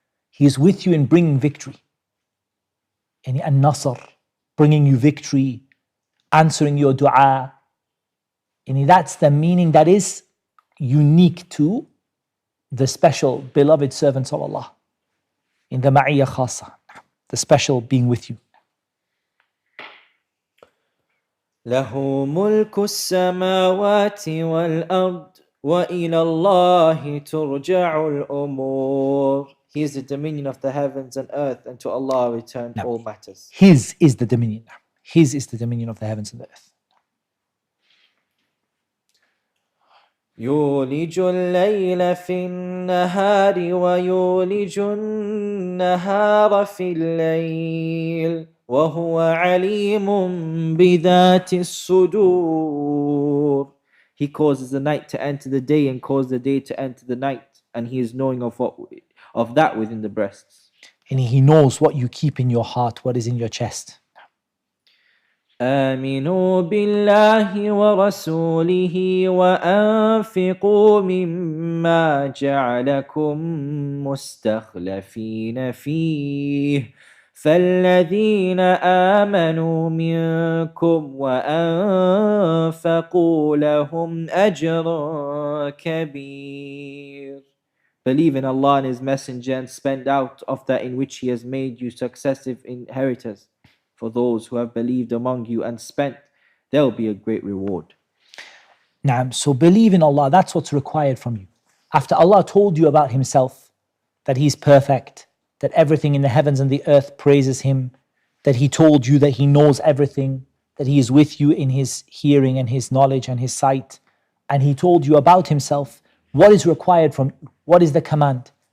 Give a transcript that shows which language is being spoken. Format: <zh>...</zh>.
<en>He is with you in bringing victory. And nasr, bringing you victory, answering your dua. And that's the meaning that is unique to the special beloved servants of Allah. In the ma'iyya khasa, the special being with you.</en> <ar>له ملك السماوات والأرض وإلى الله ترجع الأمور.</ar> <en>He is the dominion of the heavens and earth, and to Allah return all matters. His is the dominion. His is the dominion of the heavens and the earth.</en> <ar>يولج الليل في النهار ويولج النهار في الليل وهو عليم بذات الصدور.</ar> <en>He causes the night to enter the day and causes the day to enter the night, and he is knowing of that within the breasts. And he knows what you keep in your heart, what is in your chest.</en> <ar>آمنوا بالله ورسوله وأنفقوا مما جعلكم مستخلفين فيه فالذين آمنوا منكم وأنفقوا لهم أجر كبير.</ar> <en>Believe in Allah and His Messenger and spend out of that in which He has made you successive inheritors. For those who have believed among you and spent, there will be a great reward. Naam, so believe in Allah, that's what's required from you. After Allah told you about Himself, that He's perfect, that everything in the heavens and the earth praises Him, that He told you that He knows everything, that He is with you in His hearing and His knowledge and His sight, and He told you about Himself, what is required from you? What is the command?</en>